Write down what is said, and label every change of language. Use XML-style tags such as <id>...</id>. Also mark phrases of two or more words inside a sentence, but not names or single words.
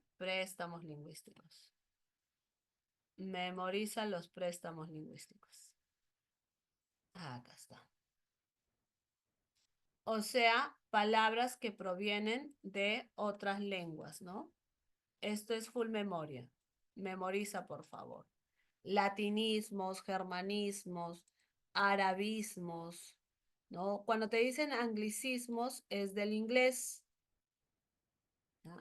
<es>Préstamos lingüísticos. Memoriza los préstamos lingüísticos. Acá está. O sea, palabras que provienen de otras lenguas, ¿no? Esto es full memoria. Memoriza, por favor. Latinismos, germanismos, arabismos, ¿no? Cuando te dicen anglicismos es del inglés, ¿no?</es>